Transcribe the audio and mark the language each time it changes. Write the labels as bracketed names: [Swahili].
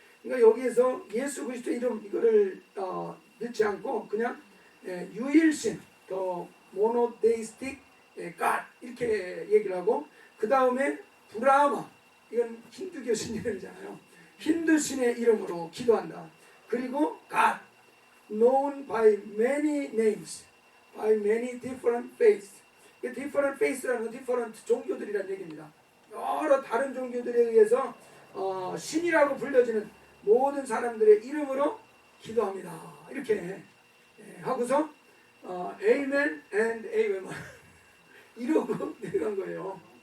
[Korean] 그러니까 여기에서 예수 그리스도의 이름 이거를 넣지 않고 그냥 유일신, 더 모노데이스틱 God 이렇게 얘기를 하고 그 다음에 브라마 이건 힌두교 신 이름이잖아요. 힌두 신의 이름으로 기도한다. 그리고 [English] God known by many names, by many different faiths. [Korean] different faiths라는 건 different 종교들이라는 얘기입니다. 여러 다른 종교들에 의해서 신이라고 불려지는 모든 사람들의 이름으로 기도합니다. 이렇게 하고서 Amen and Amen 이러고 내려간 거예요.